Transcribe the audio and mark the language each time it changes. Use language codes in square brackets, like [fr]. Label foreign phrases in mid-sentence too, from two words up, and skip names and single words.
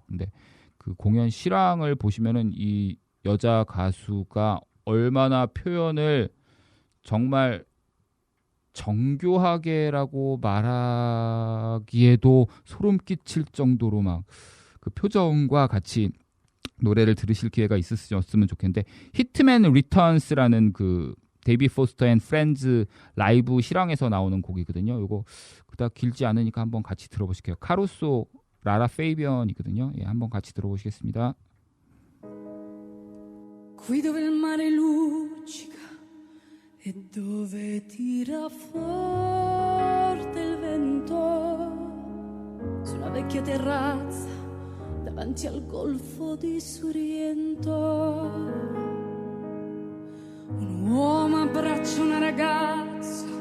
[ko] 근데 그 공연 실황을 보시면은 이 여자 가수가 얼마나 표현을 정말 정교하게라고 말하기에도 소름 끼칠 정도로 막 그 표정과 같이 노래를 들으실 기회가 있으셨으면 좋겠는데 히트맨 리턴스라는 그 데이비 포스터 앤 프렌즈 라이브 실황에서 나오는 곡이거든요. 이거 그닥 길지 않으니까 한번 같이 들어보실게요. 카루소 라라 페이비언이거든요. 한번 같이 들어보시겠습니다. [it] Qui dove il mare luccica e dove tira forte il vento, su una vecchia terrazza davanti al golfo di Sorrento, un uomo abbraccia una ragazza